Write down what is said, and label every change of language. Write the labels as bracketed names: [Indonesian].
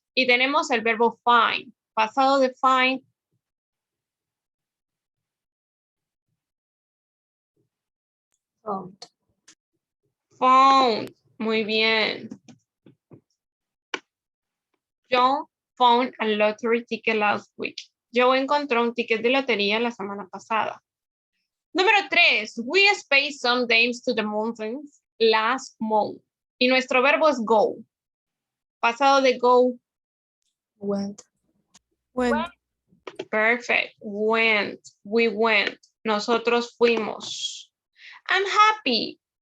[Spanish] Y tenemos el verbo find. Pasado de find. [English] Found. [Spanish] Found. Muy bien. [English] Joe found a lottery ticket last week. [Spanish] Joe encontró un ticket de lotería la semana pasada. Número 3. [English] We spaced some days to the mountains last month. [Spanish] Y nuestro verbo es go. Pasado de go. [English] Went. Went. Perfect. Went. We went. [Spanish] Nosotros fuimos. [English] I'm happy.